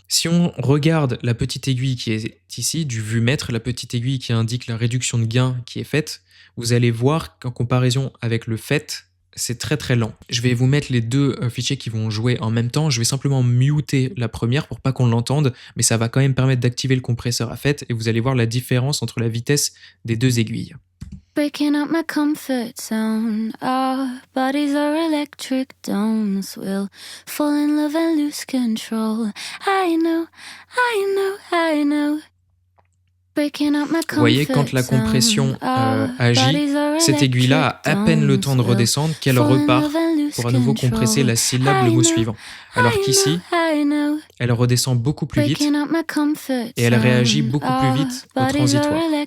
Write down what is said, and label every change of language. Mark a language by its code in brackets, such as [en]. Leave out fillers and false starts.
[fr] Si on regarde la petite aiguille qui est ici, du vumètre, la petite aiguille qui indique la réduction de gain qui est faite, vous allez voir qu'en comparaison avec le FET, c'est très très lent. Je vais vous mettre les deux fichiers qui vont jouer en même temps. Je vais simplement muter la première pour pas qu'on l'entende, mais ça va quand même permettre d'activer le compresseur à FET et vous allez voir la différence entre la vitesse des deux aiguilles. [en] breaking out my comfort zone. Our bodies are electric, don't will fall in love and lose control. I know, I know, I know. [fr] Vous voyez, quand la compression agit, cette aiguille-là a à peine le temps de redescendre qu'elle repart pour à nouveau compresser la syllabe, le mot suivant. Alors qu'ici, elle redescend beaucoup plus vite et elle réagit beaucoup plus vite au transitoire.